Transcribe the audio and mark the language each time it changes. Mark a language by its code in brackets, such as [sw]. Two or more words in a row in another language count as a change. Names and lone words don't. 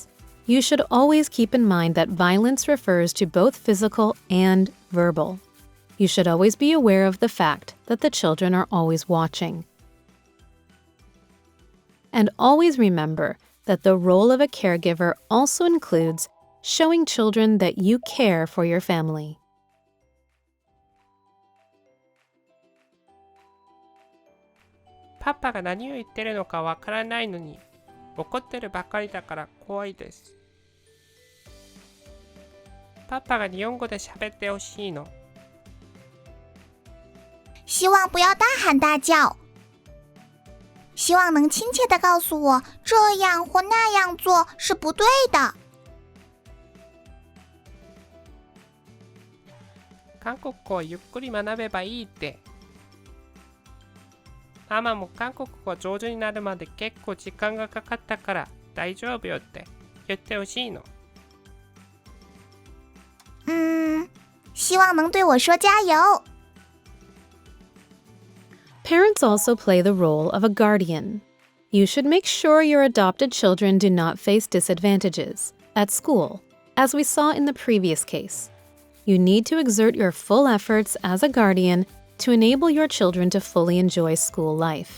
[en] You should always keep in mind that violence refers to both physical and verbal. You should always be aware of the fact that the children are always watching. And always remember that the role of a caregiver also includes showing children that you care for your family. [ja] パパが何を言ってるのかわからないのに、怒ってるばかりだから怖いです。パパが日本語で喋ってほしいの。 [zh] 希望不要大喊大叫，希望能亲切地告诉我这样或那样做是不对的。 [ja] 韓国語をゆっくり学べばいいって。ママも韓国語上手になるまで結構時間がかかったから大丈夫よって言ってほしいの。 [zh] 希望能对我说加油。 [en] Parents also play the role of a guardian. You should make sure your adopted children do not face disadvantages at school, as we saw in the previous case. You need to exert your full efforts as a guardian to enable your children to fully enjoy school life.